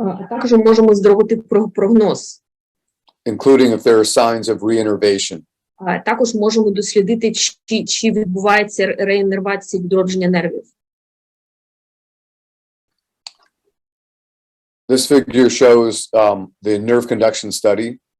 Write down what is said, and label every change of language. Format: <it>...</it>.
<uk>Також можемо зробити прогноз.</uk> <en>Including if there are signs of reinnervation.</en> <uk>Також можемо дослідити, чи відбувається реіннервація, відродження нервів.</uk> <en>This figure shows the nerve conduction study.</en>